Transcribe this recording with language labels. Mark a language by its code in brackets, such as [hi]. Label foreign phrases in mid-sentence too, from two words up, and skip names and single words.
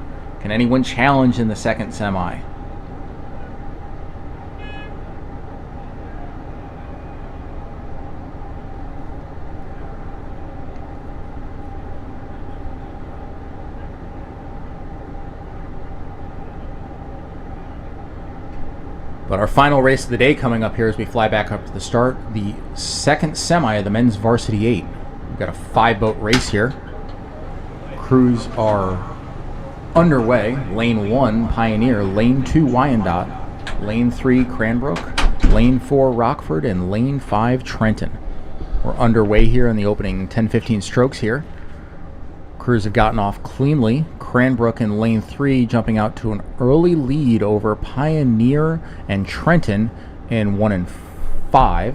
[en] Can anyone challenge in the second semi? But our final race of the day coming up here as we fly back up to the start, the second semi of the men's varsity 8. We've got a 5-boat race here. Crews are underway. Lane 1, Pioneer. Lane 2, Wyandotte. Lane 3, Cranbrook. Lane 4, Rockford. And Lane 5, Trenton. We're underway here in the opening 10-15 strokes here. Crews have gotten off cleanly. Cranbrook in lane 3 jumping out to an early lead over Pioneer and Trenton in 1 and 5.